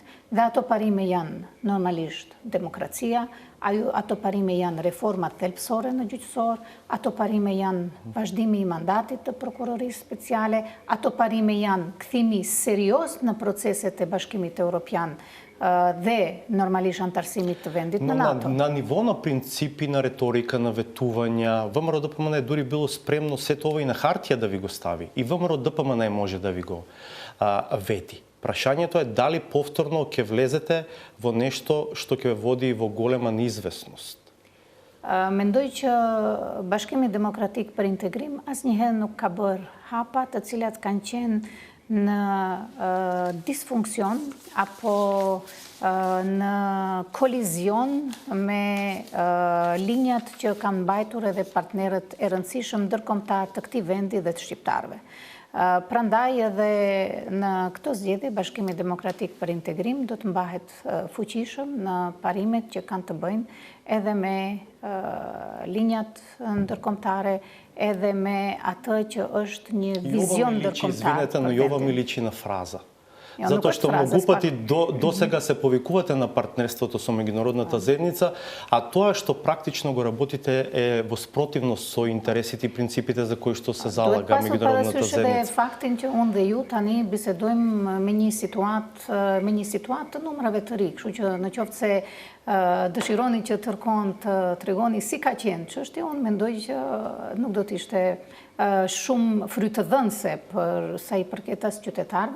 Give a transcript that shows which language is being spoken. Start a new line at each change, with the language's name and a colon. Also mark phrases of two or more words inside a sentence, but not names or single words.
Albanian: Dhe ato parime janë normalisht demokracia, ato parime janë reformat thelbësore në gjyqësor, ato parime janë vazhdimi i mandatit të prokurorisë speciale, ato parime janë kthimi serios në proceset e Bashkimit Evropian dhe normalisht antarësimit të vendit në NATO.
Macedonian: На ниво на принципи, на реторика, на ветувања, ВМРО-ДПМН е дури било спремно сето ова и на хартија да ви го стави. И ВМРО-ДПМН може да ви го веди. Прашањето е дали повторно ќе влезете во нешто што ќе води во голема неизвестност.
Albanian: Mendoj që Bashkimi Demokratik për Integrim asnjëherë nuk ka bërë hapa të cilat kanë qenë në disfunksion apo në kolizion me linjat që kanë mbajtur edhe partnerët e rëndësishëm ndërkombëtar të këtij vendi dhe të shqiptarëve. Prandaj edhe në këto zgjedhje Bashkimi Demokratik për Integrim do të mbahet fuqishëm në parimet që kanë të bëjnë edhe me linjat ndërkombëtare, edhe me atë që është një vizion ndërkombëtar.
Macedonian: Извинете, но Јова ми личи на фраза. Затоа што многу пати до сега се повикувате на партнерството со меѓународната заедница, а тоа што практично го работите е во спротивност со интересите и принципите за кои што се залага меѓународната заедница.
Albanian: Edhe faktin që unë dhe ju tani bisedojmë me një situatë të numrave të ri, kështu që në qoftë se dëshironi që tërkohën të tregoni si ka qenë çështja, unë mendoj që nuk do të ishte shumë frytëdhënëse për sa i përket as qytetarëve.